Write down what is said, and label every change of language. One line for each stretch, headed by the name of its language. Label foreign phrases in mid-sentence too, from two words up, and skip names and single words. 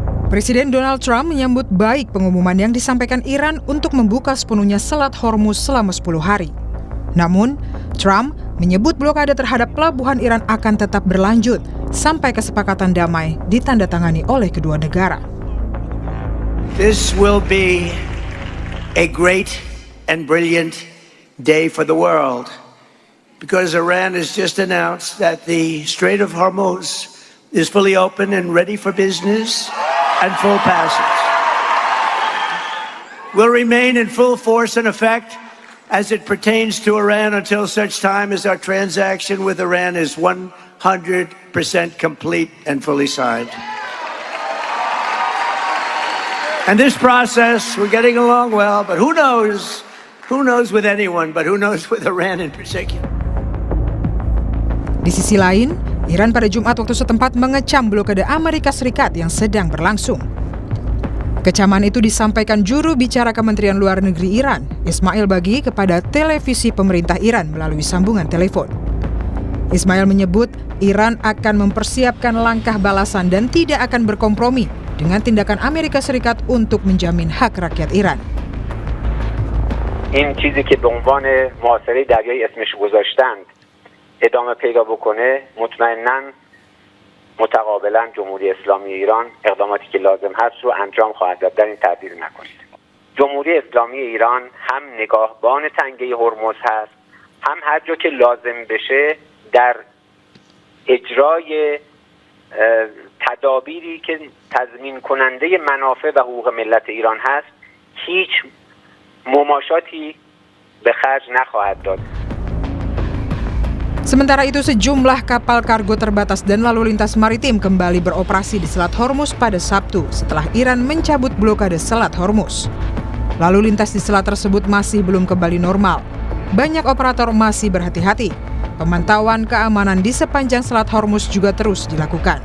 Indonesian: Presiden Donald Trump menyambut baik pengumuman yang disampaikan Iran untuk membuka sepenuhnya Selat Hormuz selama 10 hari. Namun, Trump menyebut blokade terhadap pelabuhan Iran akan tetap berlanjut sampai kesepakatan damai ditandatangani oleh kedua negara.
English: This will be a great and brilliant day for the world because Iran has just announced that the Strait of Hormuz is fully open and ready for business and full passage. Will remain in full force and effect as it pertains to Iran until such time as our transaction with Iran is 100% complete and fully signed. And this process, we're getting along well, but who knows with anyone, but who knows with Iran in particular.
Indonesian: Di sisi lain, Iran pada Jumat waktu setempat mengecam blokade Amerika Serikat yang sedang berlangsung. Kecaman itu disampaikan juru bicara Kementerian Luar Negeri Iran, Ismail Baghi, kepada televisi pemerintah Iran melalui sambungan telepon. Ismail menyebut Iran akan mempersiapkan langkah balasan dan tidak akan berkompromi dengan tindakan Amerika Serikat untuk menjamin hak rakyat Iran.
Persian: این چیزی که به عنوان محاصره دریایی اسمش گذاشتند ادامه پیدا بکنه مطمئناً متقابلا جمهوری اسلامی ایران اقداماتی که لازم هست رو انجام خواهد داد. در این تردید نکنید. جمهوری اسلامی ایران هم نگاهبان تنگه هرمز هست، هم هر جا که لازم بشه در اجرای تدابیری که تضمین کننده منافع و حقوق ملت ایران هست هیچ مماشاتی به خرج نخواهد داد.
Indonesian: Sementara itu, sejumlah kapal kargo terbatas dan lalu lintas maritim kembali beroperasi di Selat Hormuz pada Sabtu setelah Iran mencabut blokade Selat Hormuz. Lalu lintas di selat tersebut masih belum kembali normal. Banyak operator masih berhati-hati. Pemantauan keamanan di sepanjang Selat Hormuz juga terus dilakukan.